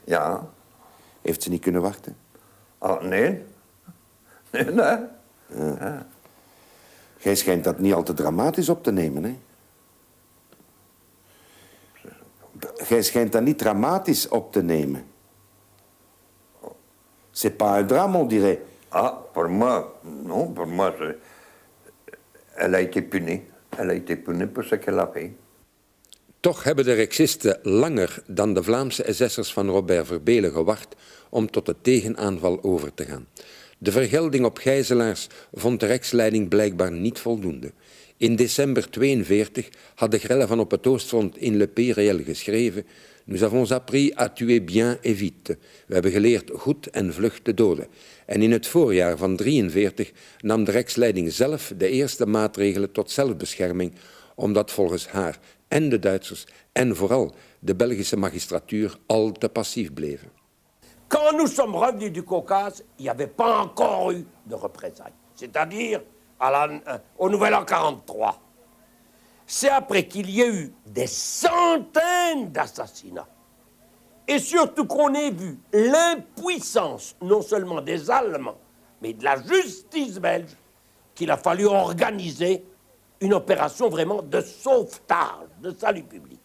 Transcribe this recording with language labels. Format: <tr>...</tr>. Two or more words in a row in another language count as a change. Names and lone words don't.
<nl>Ja. Heeft ze niet kunnen wachten? Oh, nee. Nee. Ja. Jij schijnt dat niet al te dramatisch op te nemen, hè? Jij schijnt dat niet dramatisch op te nemen.</nl> <fr>C'est pas un drame, on dirait. Ah, pour moi, non, pour moi, elle a été punie. Elle a été punie pour ce qu'elle a fait.</fr> <nl>Toch hebben de Rexisten langer dan de Vlaamse SS'ers van Robert Verbelen gewacht om tot de tegenaanval over te gaan. De vergelding op gijzelaars vond de Reksleiding blijkbaar niet voldoende. In december 1942 had de grelle van op het Oostfront in Le Périel geschreven:</nl> <fr>Nous avons appris à tuer bien et vite.</fr> <nl>We hebben geleerd goed en vlug te doden. En in het voorjaar van 1943 nam de Reksleiding zelf de eerste maatregelen tot zelfbescherming, omdat volgens haar en de Duitsers en vooral de Belgische magistratuur al te passief bleven.</nl> <fr>Quand nous sommes revenus du Caucase, il n'y avait pas encore eu de représailles. C'est-à-dire au Nouvel An 43. C'est après qu'il y ait eu des centaines d'assassinats. Et surtout qu'on ait vu l'impuissance, non seulement des Allemands, mais de la justice belge, qu'il a fallu organiser une opération vraiment de sauvetage, de salut public.</fr>